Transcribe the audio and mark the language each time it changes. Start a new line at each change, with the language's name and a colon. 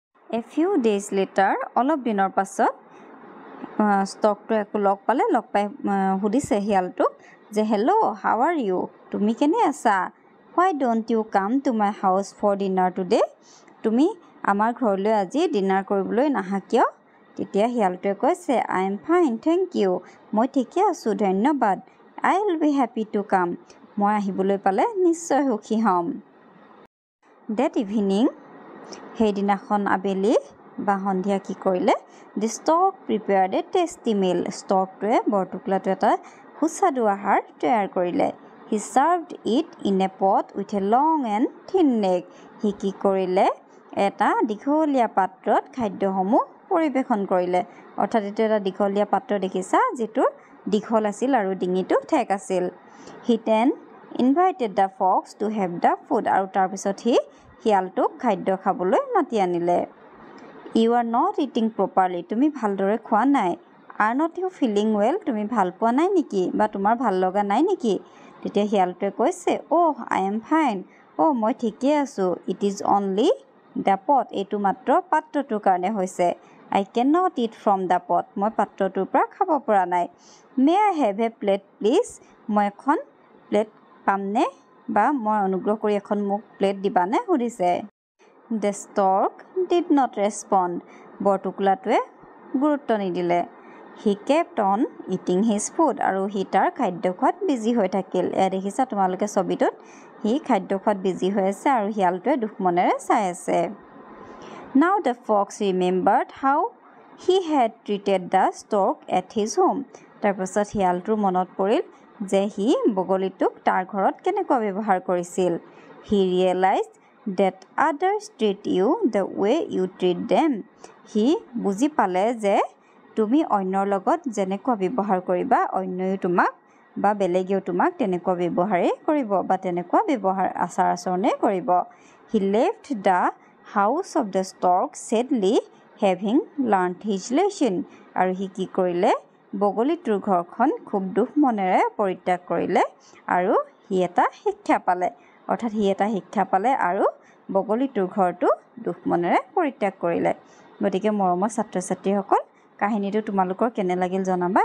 English: a few days later,
Assamese: অলপ দিনৰ পাছত ষ্টৰ্কটোৱে আকৌ লগ পাই সুধিছে শিয়ালটোক যে
English: Hello' how are you?
Assamese: তুমি কেনে আছা?
English: Why don't you come to my house for dinner today?
Assamese: তুমি আমাৰ ঘৰলৈ আজি ডিনাৰ কৰিবলৈ নাহা কিয়? তেতিয়া শিয়ালটোৱে কৈছে
English: I am fine, thank you,
Assamese: মই ঠিকে আছোঁ, ধন্যবাদ।
English: I will be happy to come,
Assamese: মই আহিবলৈ পালে নিশ্চয় সুখী হ'ম।
English: that evening,
Assamese: সেইদিনাখন আবেলি বা সন্ধিয়া কি কৰিলে?
English: The stork prepared a tasty meal.
Assamese: ষ্টৰ্কটোৱে বৰটোকোলাটোৱে এটা সুস্বাদু আহাৰ তৈয়াৰ কৰিলে।
English: He served it in a pot with a long and thin neck.
Assamese: সি কি কৰিলে? এটা দীঘলীয়া পাত্ৰত খাদ্যসমূহ পৰিৱেশন কৰিলে। অৰ্থাৎ এইটো এটা দীঘলীয়া পাত্ৰ দেখিছা, যিটোৰ দীঘল আছিল আৰু ডিঙিটো ঠেক আছিল।
English: he then invited the fox to have the food,
Assamese: আৰু তাৰপিছত সি শিয়ালটোক খাদ্য খাবলৈ মাতি আনিলে।
English: you are not eating properly,
Assamese: তুমি ভালদৰে খোৱা নাই।
English: are not you feeling well,
Assamese: তুমি ভাল পোৱা নাই নেকি বা তোমাৰ ভাল লগা নাই নেকি? তেতিয়া শিয়ালটোৱে কৈছে
English: oh I am fine,
Assamese: অ' মই ঠিকেই আছোঁ।
English: it is only the pot,
Assamese: এইটো মাত্ৰ পাত্ৰটোৰ কাৰণে হৈছে।
English: I cannot eat from the pot.
Assamese: মই পাত্ৰটোৰ পৰা খাব পৰা নাই.
English: May I have a plate please?
Assamese: মই এখন প্লেট পামনে বা মই অনুগ্ৰহ কৰি এখন মোক প্লেট দিবানে সুধিছে.
English: The stork did not respond.
Assamese: বৰটোকোলাটোৱে গুৰুত্ব নিদিলে.
English: He kept on eating his food.
Assamese: আৰু সি তাৰ খাদ্য খোৱাত বিজি হৈ থাকিল. এয়া দেখিছা তোমালোকে ছবিটোত সি খাদ্য খোৱাত বিজি হৈ আছে আৰু শিয়ালটোৱে দুখ মনেৰে চাই আছে.
English: Now the fox remembered how he had treated the stork at his home.
Assamese: তাৰপাছত শিয়ালটোৰ মনত পৰিল যে সি বগলীটোক তাৰ ঘৰত কেনেকুৱা ব্যৱহাৰ কৰিছিল.
English: He realized that others treat you the way you treat them.
Assamese: সি বুজি পালে যে তুমি অন্যৰ লগত যেনেকুৱা ব্যৱহাৰ কৰিবা অন্যয়ো তোমাক বা বেলেগেও তোমাক তেনেকুৱা ব্যৱহাৰেই কৰিব বা তেনেকুৱা ব্যৱহাৰ আচাৰ আচৰণে কৰিব.
English: He left the house of the stork sadly having learned his lesson.
Assamese: আৰু সি কি কৰিলে বগলীটোৰ ঘৰখন খুব দুখ মনেৰে পৰিত্যাগ কৰিলে আৰু সি এটা শিক্ষা পালে. অৰ্থাৎ সি এটা শিক্ষা পালে আৰু বগলীটোৰ ঘৰটো দুখ মনেৰে পৰিত্যাগ কৰিলে. গতিকে মৰমৰ ছাত্ৰ ছাত্ৰীসকল কাহিনীটো তোমালোকৰ কেনে লাগিল জনাবা.